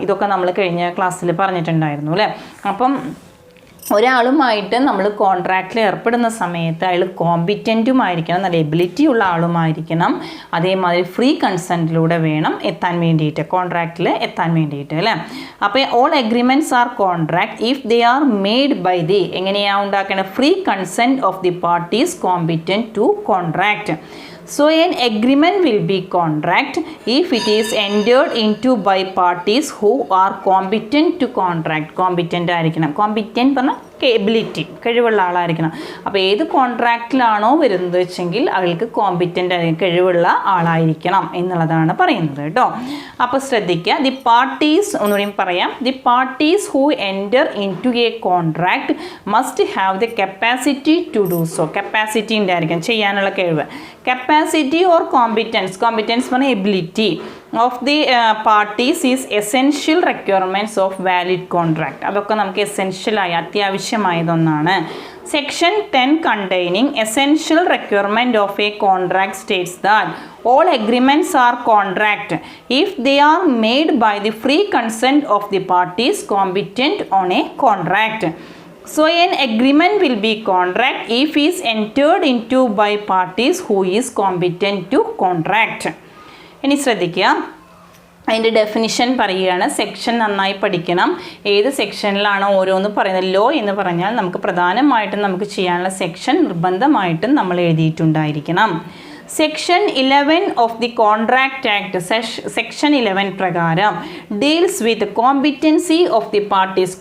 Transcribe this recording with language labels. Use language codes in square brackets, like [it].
[ml] ഇതൊക്കെ നമ്മൾ കഴിഞ്ഞ ക്ലാസ്സിൽ പറഞ്ഞിട്ടുണ്ടായിരുന്നു അല്ലേ. അപ്പം ഒരാളുമായിട്ട് നമ്മൾ കോൺട്രാക്റ്റിൽ ഏർപ്പെടുന്ന സമയത്ത് അയാൾ കോമ്പിറ്റൻറ്റുമായിരിക്കണം, നല്ല എബിലിറ്റി ഉള്ള ആളുമായിരിക്കണം. അതേമാതിരി ഫ്രീ കൺസെൻറ്റിലൂടെ വേണം എത്താൻ വേണ്ടിയിട്ട്, കോൺട്രാക്റ്റിൽ എത്താൻ വേണ്ടിയിട്ട് അല്ലേ. [en] അപ്പോൾ all agreements are contract if they are made by the, [ml] എങ്ങനെയാണ് ഉണ്ടാക്കേണ്ടത്? [en] Free consent of the parties competent to contract. So an agreement will be contract if it is entered into by parties who are competent to contract. [ml] Competent ആയിരിക്കണം. Competent പറഞ്ഞാൽ ability, കഴിവുള്ള ആളായിരിക്കണം. അപ്പോൾ ഏത് കോൺട്രാക്റ്റിലാണോ വരുന്നത് വെച്ചെങ്കിൽ അയാൾക്ക് കോമ്പിറ്റൻ്റ് ആയിരിക്കും, കഴിവുള്ള ആളായിരിക്കണം എന്നുള്ളതാണ് പറയുന്നത് കേട്ടോ. അപ്പോൾ ശ്രദ്ധിക്കുക. [en] the parties, [ml] ഒന്നുകൂടിയും പറയാം, [en] The parties who enter into a contract must have the capacity to do so. Capacity [ml] ഉണ്ടായിരിക്കും, ചെയ്യാനുള്ള കഴിവ്. [en] Capacity or competence, competence പറഞ്ഞാൽ ability of the parties is essential requirements of valid contract. [ml] അതൊക്കെ നമുക്ക് എസെൻഷ്യലായ അത്യാവശ്യമായതൊന്നാണ്. [en] Section 10 containing essential requirement of a contract states that all agreements are contract if they are made by the free consent of the parties competent on a contract. So an agreement will be contract if is entered into by parties who is competent to contract. [ml] ഇനി ശ്രദ്ധിക്കുക, അതിൻ്റെ definition പറയുകയാണ്. Section നന്നായി പഠിക്കണം. ഏത് സെക്ഷനിലാണോ ഓരോന്ന് പറയുന്നത്? Law എന്ന് പറഞ്ഞാൽ നമുക്ക് പ്രധാനമായിട്ടും നമുക്ക് ചെയ്യാനുള്ള സെക്ഷൻ നിർബന്ധമായിട്ടും നമ്മൾ എഴുതിയിട്ടുണ്ടായിരിക്കണം. [en] Section 11 of the contract act, section 11 പ്രകാരം deals with competency of the parties.